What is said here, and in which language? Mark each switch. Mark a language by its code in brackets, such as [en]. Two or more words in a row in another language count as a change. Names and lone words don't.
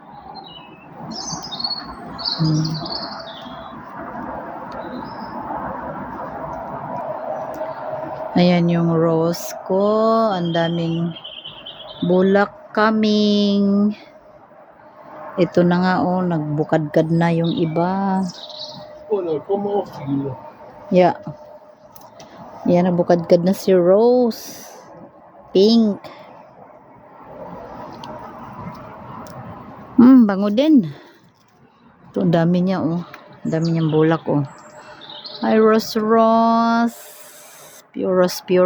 [tl] Ayan yung rose ko. Ang daming bulak coming. Ito na nga, oh. Nagbukadkad na yung iba. [de] Oh, da kommen auch viele. [en] Yeah. [tl] Yan, nagbukadkad na si Rose. Pink. Bango din. Ito, ang dami niya, oh. Ang dami niyang bulak, oh. Hi, Rose Rose. Puros.